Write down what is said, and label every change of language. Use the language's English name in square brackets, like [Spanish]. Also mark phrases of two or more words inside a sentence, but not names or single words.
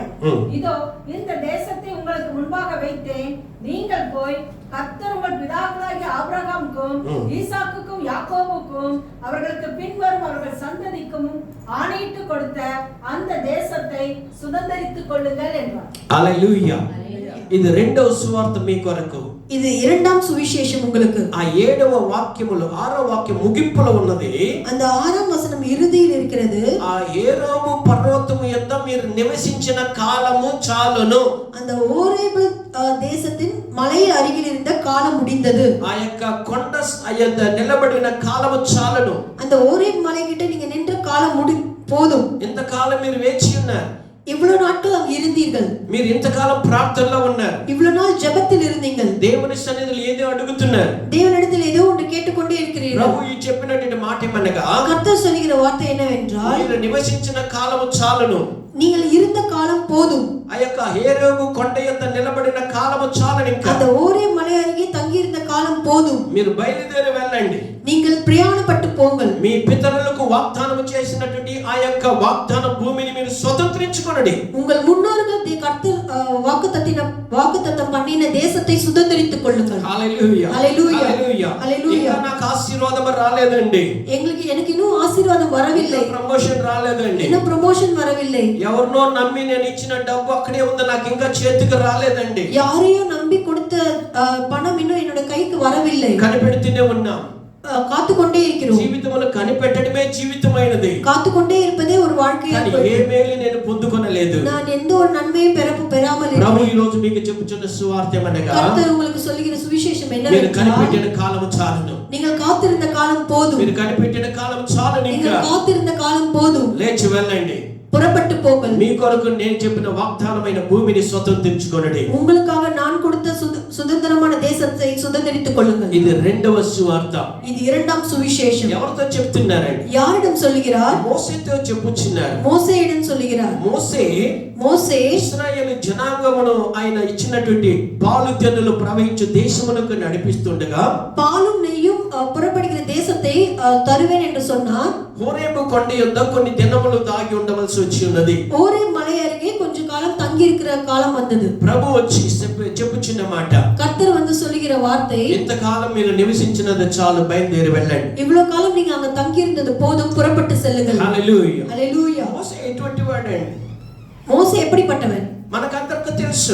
[Tamil] இதோ இந்த தேசத்தை உங்களுக்கு முன்பாக வைத்தேன். நீங்கள் போய் கர்த்தர் உங்கள் பிதாக்களாகிய ஆபிரகாமுக்கும் ஈசாக்குக்கும் யாக்கோபுக்கும் அவர்களுக்கு பின்வரும் அவர்கள் சந்ததிக்கும் ஆணையிட்டு கொடுத்த அந்த தேசத்தை சுதந்தரித்துக் கொள்ளுங்கள் என்றார். [Telugu] హల్లెలూయా. ఇది రెండవ సువార్త మీ కొరకు. [Tamil] இது இரண்டாம் சுவிசேஷம் உங்களுக்கு. [Telugu] ఆ 7వ వాక్యములో 6వ వాక్యం ముగింపులో ఉన్నది. [Tamil] அந்த 6ஆம் வசனம் இறுதியில் இருக்கிறது. [Telugu] ఆ ఏరోము పర్వతము యందు మీరు నివసించిన కాలము చాలును. [Tamil] அந்த ஓரேபு தேசத்தின் மலை அருகில் இருந்த காலம் முடிந்தது. [Telugu] ఆ యొక్క కొండ యందు నిలబడిన కాలము చాలును. [Tamil] அந்த ஓரேபு மலை கிட்ட நீங்க நின்ற காலம் போதும். [Telugu] ఇంత కాలం మీరు వేచి ఉన్నారు. [Tamil] இவ்வளவு நாட்கள் அங்க இருந்தீர்கள். [Telugu] మీరు ఇంతకాలం ప్రార్థనలో ఉన్నారు. [Tamil] இவ்வளவு நாள் ஜெபத்தில் இருந்தீங்கள். [Telugu] దేవుని సన్నిధిలో ఏదో అడుగుతున్నారు. [Tamil] தேவனிடத்தில் ஏதோ ஒன்று கேட்டுக்கொண்டே இருக்கிறீர்கள். [Telugu] ప్రభు ఈ చెప్పినటువంటి మాట ఏమనగా, [Tamil] கர்த்தர் சொல்லுகிற வார்த்தை என்னவென்றால், [Telugu] మీరు నివసించిన కాలము చాలును. [Tamil] நீங்கள் இருந்த காலம் போதும். [Telugu] ఆ యొక్క హేరోము కొండ యందు నిలబడిన కాలము చాలును. ఇంకా [Tamil] அந்த ஓரேபு மலை அருகே தங்கி இருந்த காலம் போதும். [Telugu] మీరు బయలుదేరి వెళ్ళండి. [Tamil] நீங்கள் பிரயாணப்பட்டு போங்கள். [Telugu] మీ పితరులకు వాగ్దానం చేసినటువంటి ఆ యొక్క వాగ్దాన భూమిని మీరు స్వతంత్రించుకొనండి. [Tamil] உங்கள் முன்னோர்கள் கர்த்தர் வாக்குத்தத்தம் பண்ணின தேசத்தை சுதந்தரித்துக் கொள்ளுங்கள். [Telugu] హల్లెలూయా హల్లెలూయా హల్లెలూయా. హల్లెలూయా. నాకు ఆశీర్వాదం రాలేదండి. [Tamil] எனக்கு இன்னும் ஆசీర్వాదం வரவில்லை. [Telugu] ప్రమోషన్ రాలేదండి. [Tamil] இன்னும் ப்ரமோஷன் வரவில்லை. [Telugu] ఎవరినో నమ్మి నేను ఇచ్చిన డబ్బు అక్కడే ఉంది, నాకు ఇంకా చేతికి రాలేదండి. [Tamil] யாரையோ நம்பி கொடுத்த பணம் இன்னும் என்னோட கைக்கு வரவில்லை. [Telugu] కనిపెడుతూనే ఉన్నాం. [Tamil] காத்துக்கொண்டே இருக்கிறோம். [Telugu] జీవితంలో కనిపెట్టడమే జీవితమైనది. [Tamil] காத்துக்கொண்டே இருப்பதே ஒரு வாழ்க்கையா [Telugu] కానీ ఏ మేలు నేను పొందుకొనలేదు. [Tamil] நான் எந்த ஒரு நன்மையும் பெறாமல் [Telugu] ప్రభు [Tamil] இருக்கிறேன். [Telugu] ఈ రోజు మీకు చెప్పుచున్న సువార్త ఏమనగా, [Tamil] கர்த்தர் உங்களுக்கு சொல்லுகிற சுவிசேஷம் [Telugu] మీరు [Tamil] என்னவென்றால், [Telugu] కనిపెట్టిన కాలం చాలును. [Tamil] நீங்கள் కాத்திருந்த కాలం போதும். [Telugu] మీరు కనిపెట్టిన కాలం చాలును. ఇంకా [Tamil] நீங்கள் காத்திருந்த காலம் போதும். [Telugu] లేచి వెళ్ళండి. [Tamil] புறப்பட்டு போங்கள். [Telugu] మీ కొరకు నేను చెప్పిన వాగ్దానమైన భూమిని స్వతంత్రించుకొనండి. [Tamil] உங்களுக்காக நான் கொடுத்த சுதந்திரமான தேசத்தை சுதந்தரித்துக் கொள்ளுங்கள். [Telugu] ఇది రెండవ సువార్త. [Tamil] இது இரண்டாம் சுவிசேஷம். [Telugu] ఎవరితో చెప్తున్నారండి? [Tamil] யாரிடம் சொல்லுகிறார்? [Telugu] మోసేతో చెప్పుచున్నారు. [Tamil] மோசேயிடம் சொல்லுகிறார். [Telugu] మోసే ఇశ్రాయేలు జనాంగమును ఆయన ఇచ్చినటువంటి పాలు తెన్నులు ప్రవహించు దేశమునకు నడిపిస్తుండగా, [Tamil] பாலும் நெய்யும் புறப்படுகிற தேசத்தை தருவேன் என்று சொன்னார். [Telugu] హోరేబు కొండ యొద్ద కొన్ని దినములు దాగి ఉండవలసి వచ్చి ఉన్నది. [Tamil] ஓரேபு மலை அருகே கொஞ்ச காலம் தங்கி இருக்கிற காலம் வந்தது. [Telugu] ప్రభు వచ్చి చెప్పుచున్న మాట, [Tamil] கர்த்தர் வந்து சொல்லுகிற வார்த்தை, [Telugu] ఇంతకాలం మీరు నివసించినది చాలు, బయలుదేరి వెళ్ళండి. [Tamil] இவ்வளவு காலம் நீங்க அங்க தங்கி இருந்தது போதும், புறப்பட்டு செல்லுங்கள். [Telugu] హల్లెలూయా హల్లెలూయా. మోసే ఎటువంటి వాడండి? [Tamil] மோசே எப்படிப்பட்டவன்? [Telugu] మనకందరికీ తెలుసు.